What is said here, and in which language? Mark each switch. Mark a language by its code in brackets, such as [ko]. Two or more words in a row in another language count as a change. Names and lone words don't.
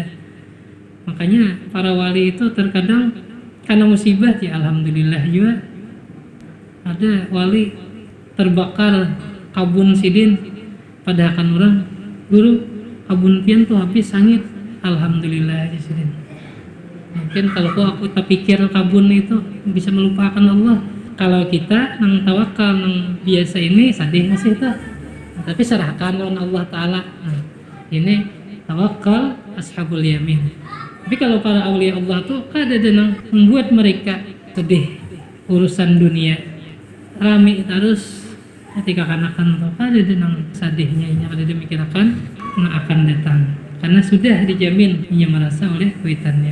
[bjn] Makanya para wali itu terkadang karena musibah, ya alhamdulillah juga ada wali terbakar kabun sidin, pada akan orang guru kabun pian tuh habis sangit, alhamdulillah di sidin. [id] Mungkin kalau aku tak pikir kabun itu bisa melupakan Allah. [bjn] Kalau kita nang tawakal nang biasa ini sadih masih tuh, tapi serahkan lawan Allah Ta'ala. [id] Nah, ini tawakal [ar] أصحاب اليمين. [bjn] Tapi kalau para [ar] أولياء الله [bjn] tuh kada ada yang membuat mereka sedih urusan dunia, rame terus ketika kanakan tuh kada ada yang sedihnya, kada ada mikirkan yang akan datang, karena sudah dijamin ia merasa oleh kuitannya.